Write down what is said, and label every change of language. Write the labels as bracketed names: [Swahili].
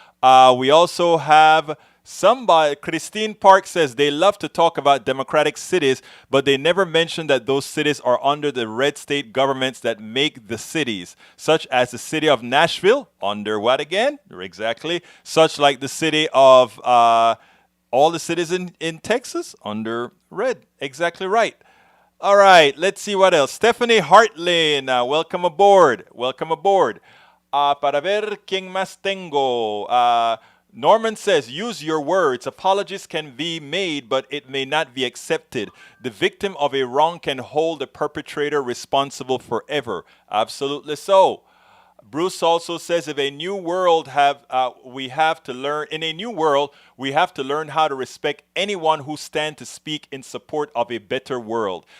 [English] We also have somebody, Christine Park says they love to talk about democratic cities, but they never mention that those cities are under the red state governments that make the cities, such as the city of Nashville, under what again? Exactly. Such like the city of all the cities in Texas, under red. Exactly right. All right, let's see what else. Stephanie Hartlin, welcome aboard. Welcome aboard. [Spanish] Para ver quién más tengo. [English] Norman says, use your words. Apologies can be made, but it may not be accepted. The victim of a wrong can hold the perpetrator responsible forever. Absolutely so. Bruce also says, in a new world, we have to learn how to respect anyone who stands to speak in support of a better world.